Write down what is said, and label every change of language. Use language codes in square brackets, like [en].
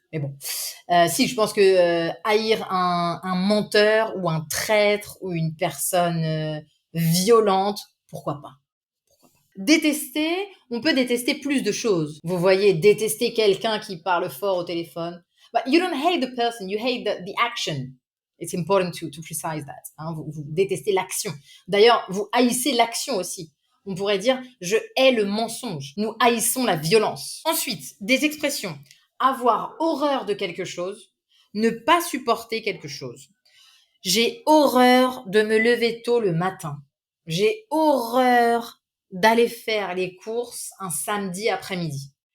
[fr] Mais bon, si, je pense que haïr un menteur ou un traître ou une personne violente, pourquoi pas? Détester, on peut détester plus de choses. Vous voyez, détester quelqu'un qui parle fort au téléphone. [en] But you don't hate the person, you hate the action. It's important to precise that. [fr] Hein, vous détestez l'action. D'ailleurs, vous haïssez l'action aussi. On pourrait dire « je hais le mensonge ». Nous haïssons la violence. Ensuite, des expressions. Avoir horreur de quelque chose, ne pas supporter quelque chose. J'ai horreur de me lever tôt le matin. J'ai horreur d'aller faire les courses un samedi après-midi.